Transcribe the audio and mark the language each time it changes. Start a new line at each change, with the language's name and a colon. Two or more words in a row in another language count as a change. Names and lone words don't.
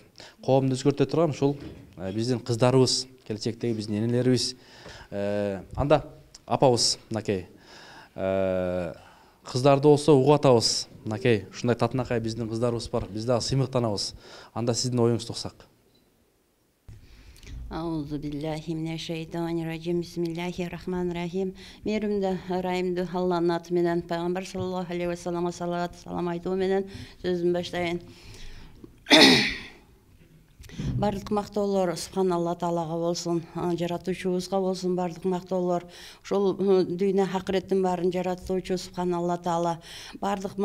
Kyrgyz: Коомду өзгөртө турган ушул биздин кыздарыбыз, келечектеги биздин энелерибиз. Анда апабыз, мынакей кыздарды болсо угуп атабыз. Мынакей ушундай татынакай биздин кыздарыбыз бар. Биз дагы сыймыктанабыз. Анда сиздин оюңузду уксак.
Arabic: أعوذ بالله من الشيطان الرجيم. بسم الله الرحمن الرحيم.
Kyrgyz: Мейримді, райымды Алланын аты менен, пайгамбар
Arabic: صلى الله عليه
Kyrgyz: вассаламга салават салам айтуу менен сөзүмдү баштайын. Бардык мактоолор Субханалла Таалага болсун, жаратуучубузга болсун бардык мактоолор. Ошол дүйнө акыреттин баарын жаратуучу Субханалла Таала.